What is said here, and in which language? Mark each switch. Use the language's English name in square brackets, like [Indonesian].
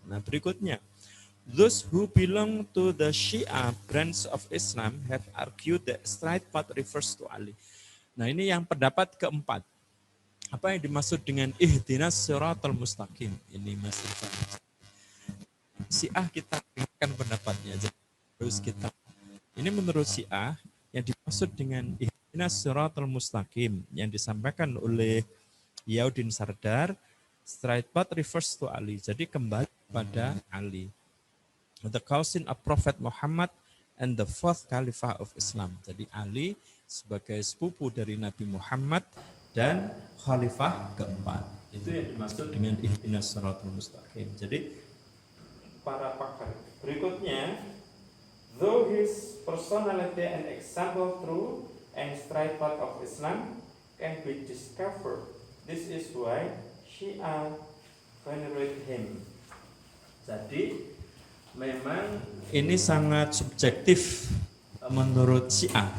[Indonesian] Nah, berikutnya, [English] those who belong to the Shia branch of Islam have argued that straight path refers to Ali. [Indonesian] Nah, ini yang pendapat keempat. Apa yang dimaksud dengan ihdinas siratal mustaqim? Ini Mas Irfan. Syiah kita dengarkan pendapatnya. Jadi terus kita. Ini menurut Syiah yang dimaksud dengan ihdinas siratal mustaqim yang disampaikan oleh Ziauddin Sardar, [English] straight path refers to Ali. [Indonesian] Jadi kembali pada Ali. [English] The cousin of Prophet Muhammad and the fourth Khalifah of Islam. [Indonesian] Jadi Ali sebagai sepupu dari Nabi Muhammad dan Khalifah keempat. Itu yang dimaksud dengan ihdinas siratal mustaqim. Jadi para pakar. Berikutnya, [English] though his personality and example true and straight path of Islam can be discovered, this is why Shia venerate him. [Indonesian] Jadi memang ini sangat subjektif menurut Syiah.